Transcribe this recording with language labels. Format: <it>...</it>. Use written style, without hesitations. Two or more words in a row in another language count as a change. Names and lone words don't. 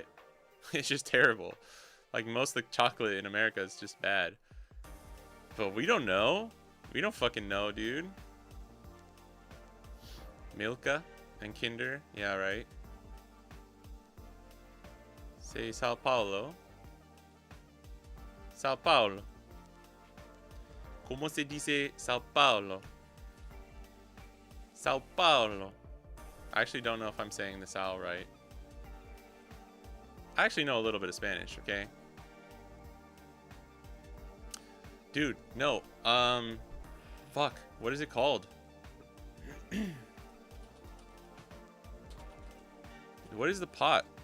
<en>It's just terrible. Like most of the chocolate in America is just bad. But we don't know. We don't fucking know, dude. Milka and Kinder. Yeah, right. Say Sao Paulo. Sao Paulo.</en> <es>¿Cómo se dice</es> <en>Sao Paulo? Sao Paulo. I actually don't know if I'm saying the Sao right. I actually know a little bit of Spanish, okay? Dude, no. Fuck. What is it called? What is the pot?</en>